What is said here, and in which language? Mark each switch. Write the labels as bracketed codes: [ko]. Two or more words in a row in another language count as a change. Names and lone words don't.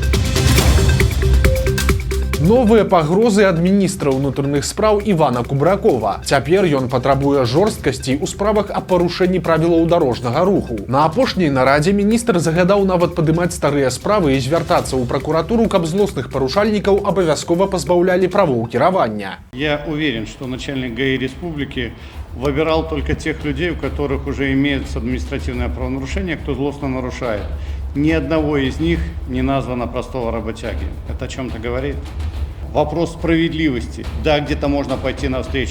[be] Новыя пагрозы ад міністра ўнутраных спраў Івана Кубракова. Цяпер ён патрабуе жорсткасці ў справах аб парушэнні правілаў дарожнага руху. На апошняй нарадзе міністр загадаў нават падымаць старыя справы і звяртацца ў пракуратуру, каб злосных парушальнікаў абавязкова пазбаўлялі правоў кіравання. [ru] Я уверен, что начальник ГАИ республики выбирал только тех людей, у которых уже имеется административное правонарушение, кто злостно нарушает. Ни одного из них не названо простого работяги. Это о чем-то говорит? Вопрос справедливости. Да, где-то можно пойти навстречу.